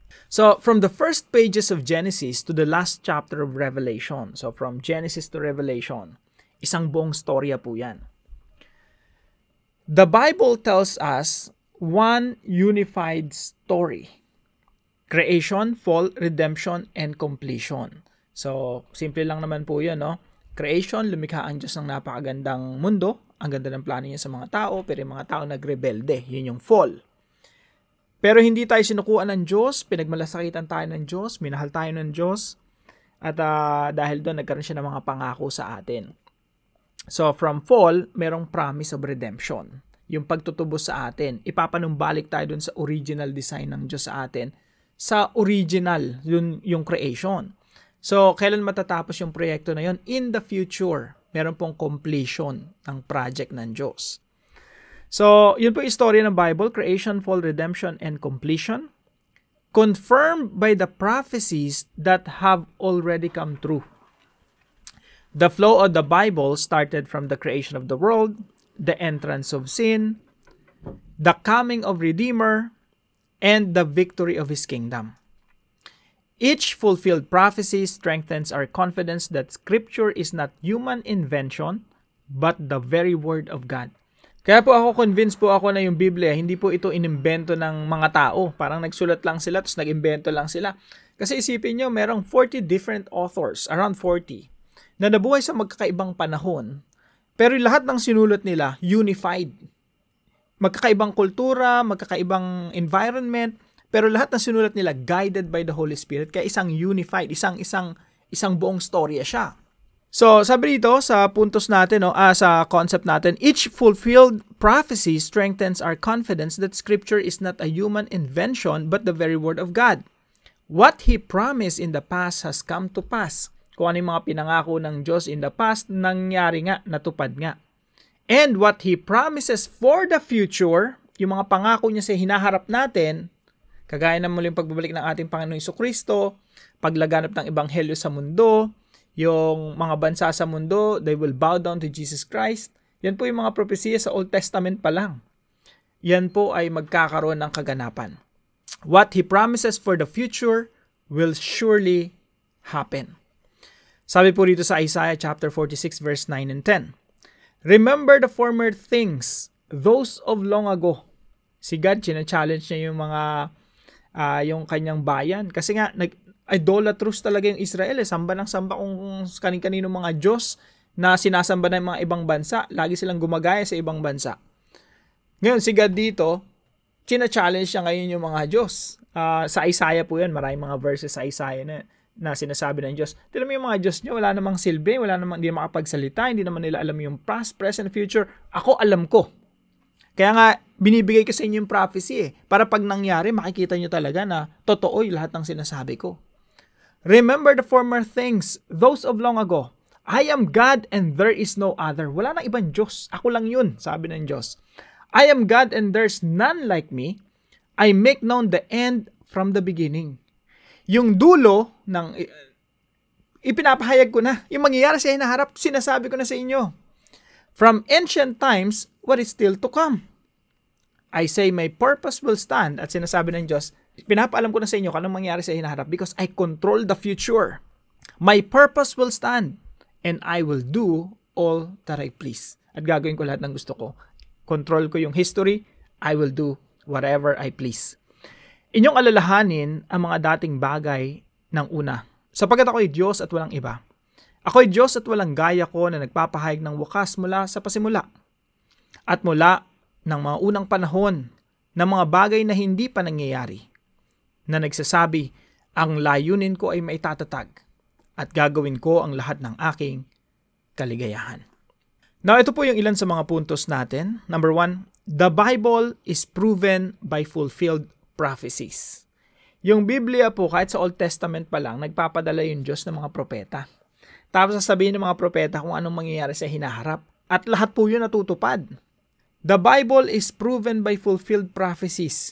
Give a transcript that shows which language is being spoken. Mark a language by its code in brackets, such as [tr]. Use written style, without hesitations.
[en] So, from the first pages of Genesis to the last chapter of Revelation, so from Genesis to Revelation, [tl] isang buong storya po yan. [en] The Bible tells us one unified story. Creation, fall, redemption, and completion. [tl] So, simple lang naman po yun, no? Creation, lumikha ang Diyos ng napakagandang mundo. Ang ganda ng plano niya sa mga tao, pero yung mga tao nagrebelde. Yun yung fall. Pero hindi tayo sinukuan ng Diyos, pinagmalasakitan tayo ng Diyos, minahal tayo ng Diyos, at dahil doon, nagkaroon siya ng mga pangako sa atin. [en] So, from fall, merong promise of redemption. [tl] Yung pagtutubos sa atin, ipapanumbalik tayo doon sa original design ng Diyos sa atin, sa original, yung creation. So, kailan matatapos yung proyekto na yun? [en] In the future, [tl] meron pong completion ng project ng Diyos. So, yun po yung [en] story ng Bible, creation, fall, redemption, and completion, confirmed by the prophecies that have already come true. The flow of the Bible started from the creation of the world, the entrance of sin, the coming of Redeemer, and the victory of His kingdom. Each fulfilled prophecy strengthens our confidence that Scripture is not human invention, but the very Word of God. [tl] Kaya po convinced po ako na yung Biblia, hindi po ito inimbento ng mga tao. Parang nagsulat lang sila, tapos nag-imbento lang sila. Kasi isipin nyo, merong 40 different authors, around 40, na nabuhay sa magkakaibang panahon. Pero lahat ng sinulat nila, unified. Magkakaibang kultura, magkakaibang environment, pero lahat ng sinulat nila [en] guided by the Holy Spirit, [tl] kaya isang unified, isang buong storya siya. [en] So, [tl] sabi dito sa puntos natin, sa concept natin, [en] each fulfilled prophecy strengthens our confidence that Scripture is not a human invention but the very Word of God. What He promised in the past has come to pass. [tl] Kung ano yung mga pinangako ng Diyos [en] in the past, [tl] nangyari nga, natupad nga. [en] And what He promises for the future, [tl] yung mga pangako niya sa hinaharap natin, kagaya ng muling pagbabalik ng ating Panginoong Jesucristo, paglaganap ng ebanghelyo sa mundo, yung mga bansa sa mundo, [en] they will bow down to Jesus Christ. [tl] Yan po yung mga propesya sa Old Testament pa lang. Yan po ay magkakaroon ng kaganapan. [en] What He promises for the future will surely happen. [tl] Sabi po dito sa [en] Isaiah chapter 46 verse 9 and 10. Remember the former things, those of long ago. [tl] Si God, challenge niya yung mga yung kanyang bayan. Kasi nga, idolatrous talaga yung Israel. Samba ng samba kung kanin-kanino mga Diyos na sinasamba ng mga ibang bansa. Lagi silang gumagaya sa ibang bansa. Ngayon, si God dito, challenge niya ngayon yung mga Diyos. Sa Isaiah po yan, maraming mga verses sa Isaiah na sinasabi ng Diyos. Tignan mo yung mga Diyos niyo, wala namang silbi, hindi na makapagsalita, hindi naman nila alam yung past, present, future. Ako alam ko. Kaya nga, binibigay ko sa inyo yung prophecy para pag nangyari, makikita nyo talaga na totoo yung lahat ng sinasabi ko. [en] Remember the former things, those of long ago. I am God and there is no other. [tl] Wala nang ibang Diyos. Ako lang yun, sabi ng Diyos. [en] I am God and there's none like me. I make known the end from the beginning. [tl] Yung dulo ng ipinapahayag ko na. Yung mangyayari sa hinaharap, sinasabi ko na sa inyo. [en] From ancient times, what is still to come? I say my purpose will stand. [tl] At sinasabi ng Diyos, pinapaalam ko na sa inyo kung anong mangyari sa hinaharap [en] because I control the future. My purpose will stand and I will do all that I please. [tl] At gagawin ko lahat ng gusto ko. [en] Control ko yung history, I will do whatever I please. [tl] Inyong alalahanin ang mga dating bagay ng una. Sapagkat ako'y Diyos at walang iba. Ako'y Diyos at walang gaya ko na nagpapahayag ng wakas mula sa pasimula. At mula ng mga unang panahon ng mga bagay na hindi pa nangyayari. Na nagsasabi, ang layunin ko ay maitatatag at gagawin ko ang lahat ng aking kaligayahan. Now, ito po yung ilan sa mga puntos natin. [en] Number 1, the Bible is proven by fulfilled prophecies. [tl] Yung Biblia po, kahit sa Old Testament pa lang, nagpapadala yung Diyos ng mga propeta. Tapos sasabihin ng mga propeta kung anong mangyayari sa hinaharap. At lahat po yun natutupad. [en] The Bible is proven by fulfilled prophecies.